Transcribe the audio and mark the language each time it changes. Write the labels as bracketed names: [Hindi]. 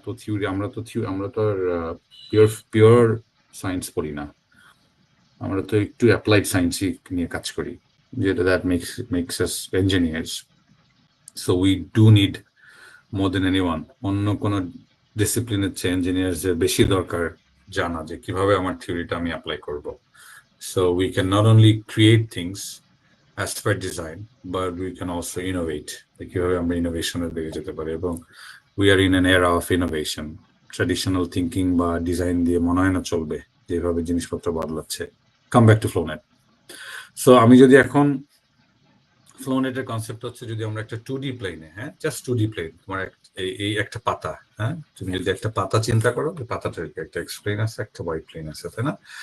[Bangla] এত থিওরি, আমরা তো আর পিওর সায়েন্স পড়ি না, আমরা তো একটু অ্যাপ্লাইড সায়েন্সই নিয়ে কাজ করি, যেটা [English] that makes us engineers. So we do need more than anyone [Bangla] অন্য কোনো ডিসিপ্লিনের চেয়ে ইঞ্জিনিয়ারদের বেশি দরকার জানা যে কিভাবে আমার থিওরিটা আমি অ্যাপ্লাই করব। [English] So we can not only create things as per design but we can also innovate, [Bangla] কিভাবে আমরা ইনোভেশনের দিকে যেতে পারি। এবং [English] we are in an era of innovation. [Bangla] Traditional thinking বা ডিজাইন দিয়ে মনে হয় না চলবে যেভাবে জিনিসপত্র বদলাচ্ছে। [English] Come back to FlowNet. [Bangla] So আমি যদি এখন FlowNet-এর কনসেপ্ট হচ্ছে যদি আমরা একটা 2D প্লেনে, হ্যাঁ, জাস্ট 2D প্লেন, তোমার এই একটা পাতা, হ্যাঁ, তুমি যদি একটা পাতা চিন্তা করো, ওই পাতাটার একটা এক্স প্লেন আছে, একটা ওয়াই প্লেন আছে, তাই না?